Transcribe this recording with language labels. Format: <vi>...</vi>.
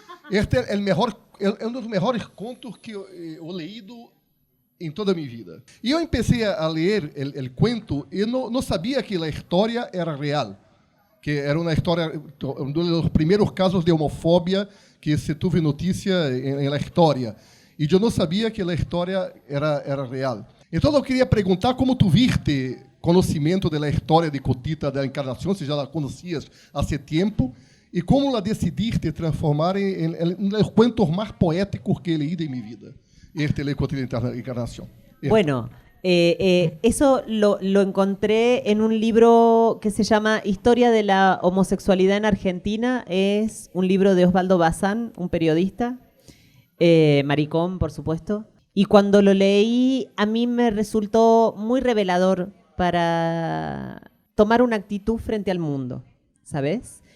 <es>Este es uno de los mejores contos que he leído en toda mi vida. Y yo empecé a leer el cuento y no sabía que la historia era real, que era una historia, uno de los primeros casos de homofobia que se tuvo noticia en la historia. Y yo no sabía que la historia era real.</es> <pt>Entonces eu queria perguntar como tu viste conhecimento da história de Cotita da Encarnação, se já la conhecias há tempo, e como la decidiste transformar em um dos cuentos mais poéticos</pt> <es>que he leído en mi vida,</es> <pt>este de Cotita da Encarnação.</pt> <es>Bueno, eso lo encontré en un libro que se llama Historia de la homosexualidad en Argentina. Es un libro de Osvaldo Bazán, un periodista, maricón, por supuesto. Y cuando lo leí, a mí me resultó muy revelador para tomar una actitud frente al mundo, ¿sabes?</es>